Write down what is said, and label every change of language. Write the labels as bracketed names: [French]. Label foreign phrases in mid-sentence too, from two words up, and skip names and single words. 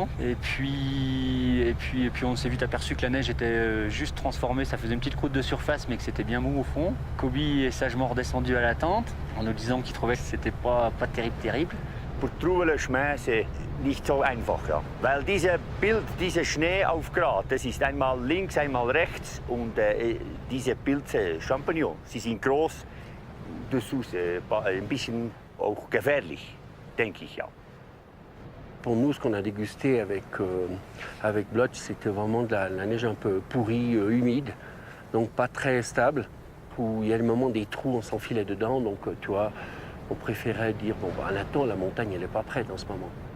[French] Et puis on s'est vite aperçu que la neige était juste transformée. Ça faisait une petite croûte de surface, mais que c'était bien mou au fond. Kobi est sagement redescendu à la tente en nous disant qu'il trouvait que c'était pas terrible. Pour trouver le chemin, c'est [German] nicht so einfach, ja. Weil diese Schneeaufgrat, das ist einmal links, einmal rechts und diese Pilze, Champignons, sie sind groß, [French] dessous c'est [German] ein bisschen auch gefährlich, denke ich, ja. [French] Pour nous, ce qu'on a dégusté avec Blotch, c'était vraiment de la neige un peu pourrie, humide, donc pas très stable, où il y a le moment des trous, on s'enfilait dedans, donc tu vois, on préférait dire, bon, bah, maintenant, la montagne, elle n'est pas prête en ce moment.